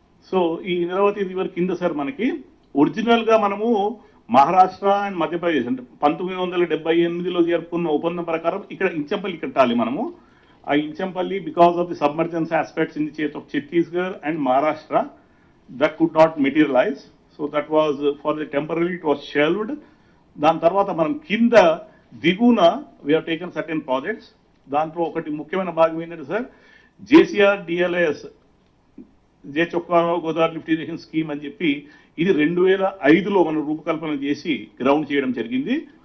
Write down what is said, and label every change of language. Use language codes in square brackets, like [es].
[te] So ఈ Indravati river కింద sir మనకి ఒరిజినల్ గా మనము మహారాష్ట్ర అండ్ మధ్యప్రదేశ్ అంటే 1978లో జరుపుకున్న ఒప్పందం ప్రకారం ఇక్కడ ఇంచంపల్లి కట్టాలి మనము. [en] ఆ Inchampalli because of the submergence aspects in the state of Chhattisgarh and Maharashtra that could not materialize. So that was for the temporarily it was shelved. [te] దాని తర్వాత మనం కింద దిగున [en] we have taken certain projects. [te] దాంట్లో ఒకటి ముఖ్యమైన భాగం ఏంటంటే సార్ JCR DLS జే Chokka Rao Godavari lift irrigation scheme అని చెప్పి ఇది 2005లో మనం రూపకల్పన చేసి గ్రౌండ్ చేయడం జరిగింది.